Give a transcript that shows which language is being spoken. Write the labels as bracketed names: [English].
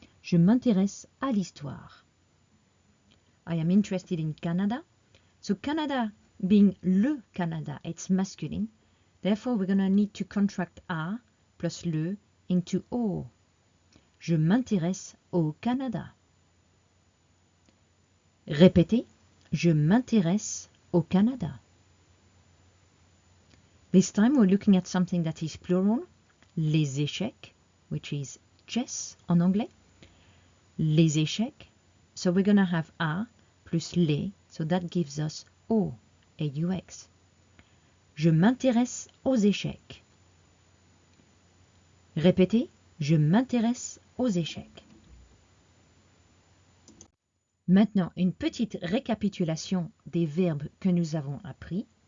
[French] Je m'intéresse à l'histoire. [English] I am interested in Canada. So, Canada being le Canada, it's masculine. Therefore, we're going to need to contract A plus le into O. [French] Je m'intéresse au Canada. Répétez, je m'intéresse au Canada. [English] This time we're looking at something that is plural, les échecs, which is chess [French] en anglais. [English] Les échecs. So we're going to have A plus les, so that gives us O, A-U-X. [French] Je m'intéresse aux échecs. Répétez, je m'intéresse aux échecs. Maintenant, une petite récapitulation des verbes que nous avons appris.